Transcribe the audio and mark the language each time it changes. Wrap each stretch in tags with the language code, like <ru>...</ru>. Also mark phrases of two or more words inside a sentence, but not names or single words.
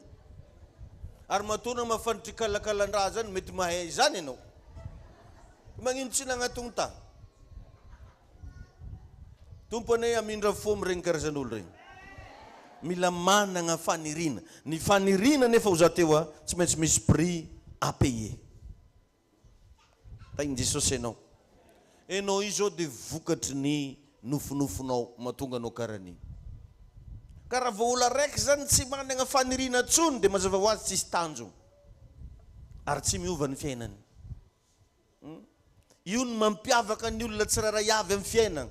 <mg>Ary matona mafantry kalakalan-draha zany mety mahay zany ianao. Magnino tsy nagnatony ta. Tomponay amindra fo amin'iregny karazan'olo regny. Mila managna fanirina. Ny fanirina nefa ho za teo tsy maintsy misy</mg> <fr>prix à payer.</fr> <mg>Taigny Jesosy ianao. Ianao io zao dia vokatry ny nofonofonao mahatonga anao karan'iny. Ka raha vao olo araiky zany tsy managna fanirina tsony dia mazava ho azy tsisy tanjona. Ary tsy miova ny fiainany. Io ny mampiavaka ny olona tsirairay avy amin'ny fiainana.</mg>